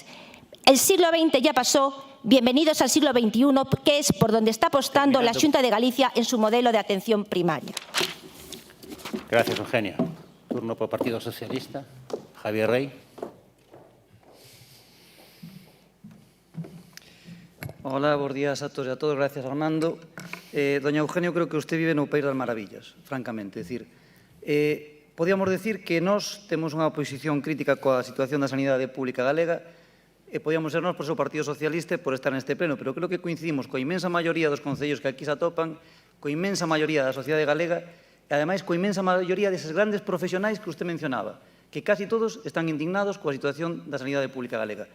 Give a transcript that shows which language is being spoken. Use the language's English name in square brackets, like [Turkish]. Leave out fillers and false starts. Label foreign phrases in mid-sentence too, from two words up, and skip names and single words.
[Spanish] El siglo XX ya pasó, bienvenidos al siglo XXI, que es por donde está apostando la Xunta de Galicia en su modelo de atención primaria. Gracias, Eugenia. Turno por Partido Socialista. Javier Rey. [Galician] Hola, bons días a todos e a todos. [Spanish] Gracias, Armando. Doña Eugenio, creo que usted vive [Galician] no país das maravillas, [Spanish] francamente. [Galician] É dicir, podíamos decir que nós temos unha oposición crítica coa situación da sanidade pública galega e podíamos ser nós por o Partido Socialista por estar neste pleno, pero creo que coincidimos coa inmensa maioría dos concellos que aquí se atopan, coa inmensa maioría da sociedade galega e, ademais, coa inmensa maioría deses grandes profesionais que usted mencionaba, que casi todos están indignados coa situación da sanidade pública galega.